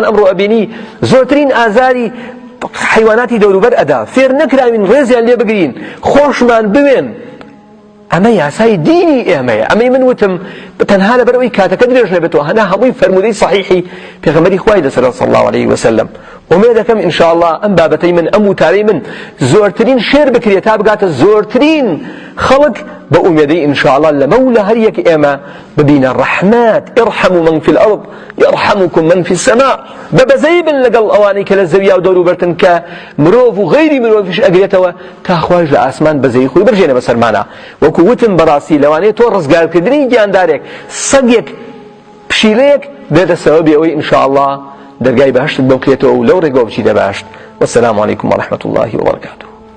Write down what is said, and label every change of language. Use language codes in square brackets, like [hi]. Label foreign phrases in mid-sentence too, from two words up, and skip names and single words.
[ckb] ئەمڕۆ ئەبینی زۆرترین ئازاری حیواناتی دەوروبەر ئەدا فێر نەکراوین ڕێزیان لێ بگرین خۆشمان بوێن ئەمە یاسای دینی ئێمەیە ئەمەی من وتم تەنها لەبەرەوەی کاتەکە درێژ نەبێتەوە هەنا هەمووی فەرمودەی صحیحی پێغەمبەری خوای لەسەر [ar] صلی الله عليه وسلم [ckb] ومێ دەکەم [ar] ئینشا الله [ckb] ئەم بابەتەی من ئەم وتارەی من زۆرترین شێر بکرێت تا بگاتە زۆرترین خەڵک بە ئومێدەی [ar] ئینشا الله [ckb] لەمە و لە هەر یەک ئێمە ببینە ڕەحمەت [ar] ارحموا من في الأرض يرحمكم من في السماء [ckb] بەبەزەی بن لەگەڵ ئەوانەی کە لە زەویا و دەوروبەرتن کە مرۆڤ و غەیری مرۆڤیش ئەگرێتەوە تا خوایش لە ئاسمان بەزەی خۆی بەرژێنە بەسەرمانە وەکو وتم بەڕاستی لەوانەیە تۆ ڕزگارکردنی گیاندارێک سەگێک پشیلەیەک بێتە سەبەبی ئەوەی [ar] ئینشا الله [ckb] دەرگای بەهەشتت بۆ بکرێتەوە و لەو ڕێگەوە بچیتە بەهەشت [ar] والسلام عليكم ورحمة الله وبركاته